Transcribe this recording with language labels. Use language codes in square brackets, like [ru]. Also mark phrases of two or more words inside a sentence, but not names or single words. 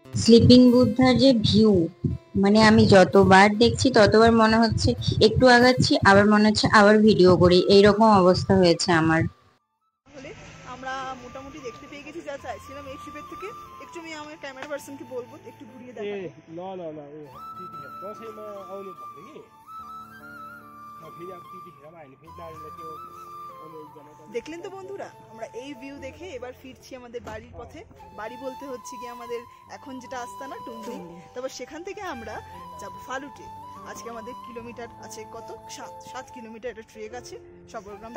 [bn] স্লিপিং বুদ্ধার যে ভিউ, মানে আমি যতবার দেখছি ততবার মনে হচ্ছে একটু আগাচ্ছি, আবার মনে হচ্ছে আবার ভিডিও করি, এইরকম অবস্থা হয়েছে আমার। তাহলে আমরা মোটামুটি দেখতে পেয়ে গেছি যা চাইছিলাম এই ট্রিপের থেকে। একটু আমি আমার [en] camera person [bn] বলবো একটু ঘুরিয়ে দেখাতে। [ne] ल ल ल त्यतिखेर दसैँमा आउनु भन्दै कि फेरि अब त्यतिखेर हामी फेरि नानीलाई त्यो [bn] দেখলেন তো বন্ধুরা, আমরা এই ভিউ দেখে এবার ফিরছি আমাদের বাড়ির পথে। বাড়ি বলতে হচ্ছে কি আমাদের এখন যেটা আস্তানা টুমলি, তারপর সেখান থেকে আমরা যাব ফালুটে। আজকে আমাদের কিলোমিটার আছে কত, 7 কিলোমিটার একটা ট্রেক আছে সবরগ্রাম।